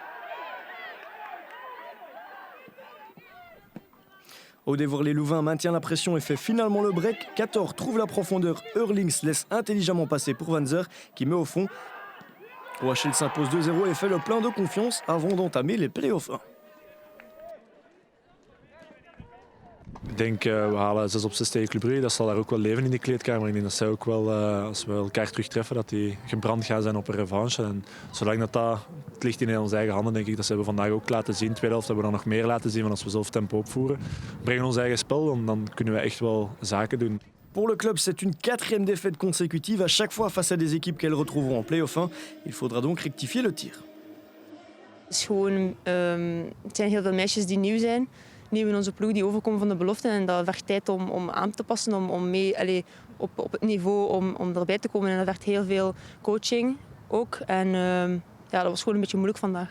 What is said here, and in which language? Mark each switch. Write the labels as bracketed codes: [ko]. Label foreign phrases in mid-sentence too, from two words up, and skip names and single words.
[fr] Au dévoir, les Louvains maintient la pression et fait finalement le break. 14 trouve la profondeur. Hurlings laisse intelligemment passer pour Vanzer qui met au fond. OHL s'impose 2-0 et fait le plein de confiance avant d'entamer les play-offs 1. [nl] Ik denk, we halen 6 op 6 tegen Club Brugge. Dat zal daar ook wel leven in de kleedkamer. Ik denk dat zij ook wel, als we elkaar terugtreffen, dat die gebrand gaan zijn op een revanche. En zolang dat het ligt in onze eigen handen, denk ik dat ze hebben vandaag ook laten zien. Tweede helft hebben we dan nog meer laten zien, want als we zelf tempo opvoeren, brengen ons eigen spel, dan kunnen we echt wel zaken doen. [fr] Pour le club, c'est une 4e défaite consécutive, à chaque fois face à des équipes qu'elles retrouveront en play-off 1. Il faudra donc rectifier le tir. [nl] Het zijn heel veel meisjes die nieuw zijn. Nieuw in onze ploeg die overkomen van de belofte. En dat vergt tijd om aan te passen, om mee op het niveau om erbij te komen. En dat vergt heel veel coaching ook. En dat was gewoon een beetje moeilijk vandaag.